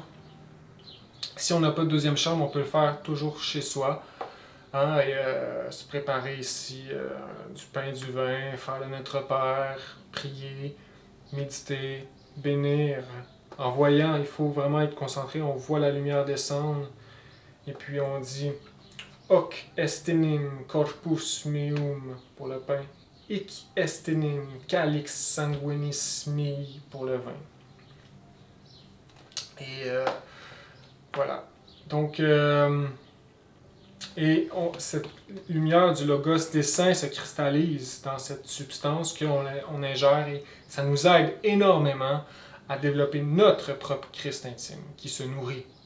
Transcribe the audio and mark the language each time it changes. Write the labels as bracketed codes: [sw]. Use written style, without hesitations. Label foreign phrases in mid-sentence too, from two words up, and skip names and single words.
[fr] Si on n'a pas de deuxième chambre, on peut le faire toujours chez soi. Hein, et se préparer ici du pain et du vin, faire le Notre Père, prier, méditer, bénir. En voyant, il faut vraiment être concentré. On voit la lumière descendre. Et puis on dit [la] Hoc estenim corpus meum [fr] pour le pain. [la] Hic estenim calix sanguinis mei [fr] pour le vin. Et voilà. Donc, cette lumière du Logos des saints se cristallise dans cette substance qu'on ingère et ça nous aide énormément à développer notre propre Christ intime qui se nourrit.